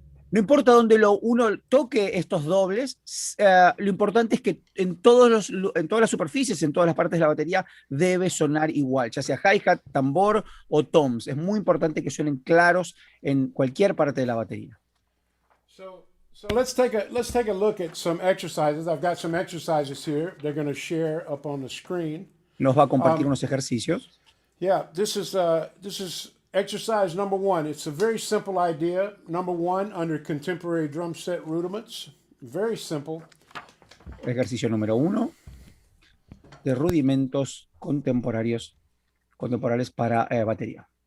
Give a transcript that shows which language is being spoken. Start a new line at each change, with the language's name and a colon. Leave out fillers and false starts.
Spanish: No importa dónde uno toque estos dobles, lo importante es que en todas las superficies, en todas las partes de la batería, debe sonar igual, ya sea hi-hat, tambor o toms. Es muy importante que suenen claros en cualquier parte de la batería.
English: So let's take a look at some exercises. I've got some exercises here. They're going to share up on the screen.
Spanish: Nos va a compartir unos ejercicios.
English: Yeah, this is exercise number 1. It's a very simple idea. Number 1 under contemporary drum set rudiments. Very simple.
Spanish: Ejercicio número 1 de rudimentos contemporáneos para batería.